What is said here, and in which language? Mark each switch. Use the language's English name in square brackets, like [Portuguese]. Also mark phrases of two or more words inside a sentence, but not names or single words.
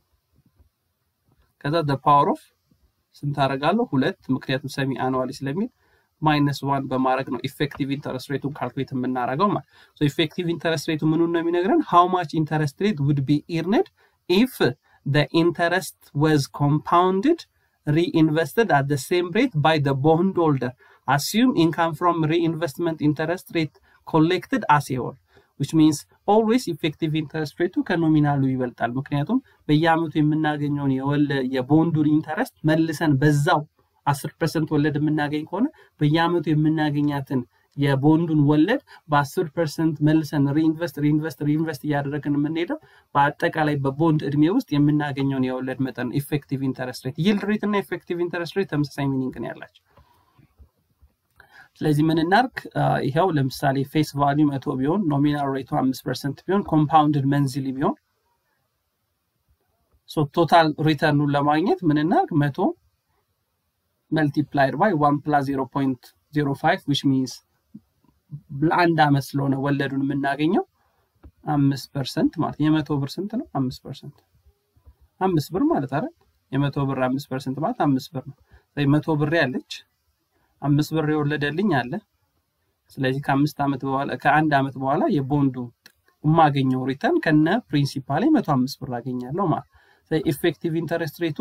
[Amharic] ከዛ [English] the power of [Amharic] ስንት አደርጋለሁ 2 ምክንያቱም [English] semi annually [Amharic] ስለሚል -1 በማድረግ ነው [English] effective interest rate-ን calculate [Amharic] የምናደርገው ማለት [English] so effective interest rate [Amharic] ምኑን ነው [English] የሚነግረን how much interest rate would be earned if the interest was compounded reinvested at the same rate by the bondholder assume income from reinvestment interest rate collected as a whole which means always [Amharic] effective interest rate ከኖሚናሉ ይበልጣል ምክንያቱም በየአመቱ የምናገኘው የቦንዱን ኢንተረስት መልሰን በዛው 10% ወለድ የምናገኝ ከሆነ በየአመቱ የምናገኛትን የቦንዱን ወለድ በ10% መልሰን ሪኢንቨስት ያደረግን የምንሄደው በአጠቃላይ በቦንድ እድሜ ውስጥ የምናገኘውን የወለድ መጠን [English] effective interest rate yield rate [Amharic] እና [English] effective interest rate [Amharic] ተመሳሳይ ሚኒንግ ነው ያላቸው ስለዚህ ምን እናርክ ይሄው ለምሳሌ [English] face value [Amharic] 100 ቢሆን ኖሚናል ሬቱ 5% ቢሆን [English] compounded monthly [Amharic] ቢሆን [English] so total [Amharic] ሪተርኑን ለማግኘት ምን እናርክ 100 [English] multiplied by 1 plus 0.05 which means [Amharic] ለአንድ አመት ስለሆነ ወለዱን የምናገኘው 5% ማለት የ100 ብር ስንት ነው 5% 5 ብር ማለት አይደል የ100 ብር 5% ማለት 5 ብር ነው ስለዚህ 100 ብር ያለች 5 ብር የወለደልኝ አለ ስለዚህ ከአንድ አመት በኋላ የቦንዱ ማገኘው ሪተርን ከነ ፕሪንሲፓሊ 105 ብር አገኛለሁ ማለት ስለዚህ [English] effective interest